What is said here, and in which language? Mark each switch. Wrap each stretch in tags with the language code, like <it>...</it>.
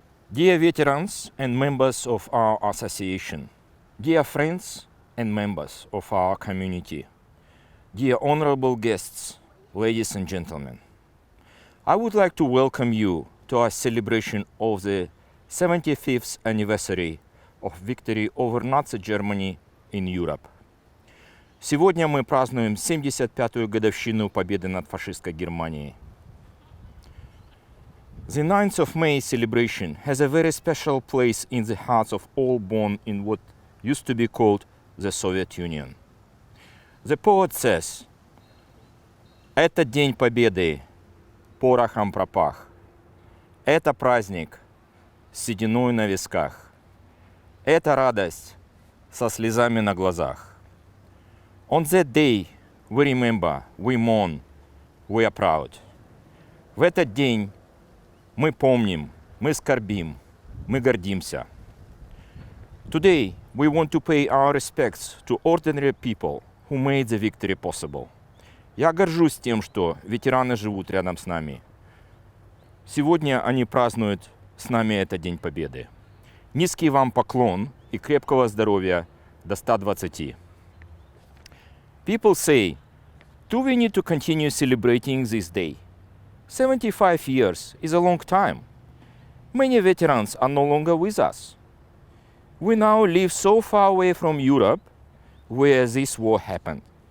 <en>Dear veterans and members of our association, dear friends and members of our community, dear honorable guests, ladies and gentlemen, I would like to welcome you to our celebration of the 75th anniversary of victory over Nazi Germany in Europe.</en> <ru>Сегодня мы празднуем 75-ю годовщину победы над фашистской Германией.</ru> <en>The 9th of May celebration has a very special place in the hearts of all born in what used to be called the Soviet Union. The poet says,</en> <ru>«Это день победы, порохом пропах. Это праздник, с сединой на висках. Это радость, со слезами на глазах.</ru> <en>On that day we remember, we mourn, we are proud.</en> <ru>В этот день мы помним, мы скорбим, мы гордимся.</ru> <en>Today, we want to pay our respects to ordinary people who made the victory possible.</en> <ru>Я горжусь тем, что ветераны живут рядом с нами. Сегодня они празднуют с нами этот День Победы. Низкий вам поклон и крепкого здоровья до 120.</ru> <en>People say, do we need to continue celebrating this day? 75 years is a long time. Many veterans are no longer with us. We now live so far away from Europe, where this war happened.</en>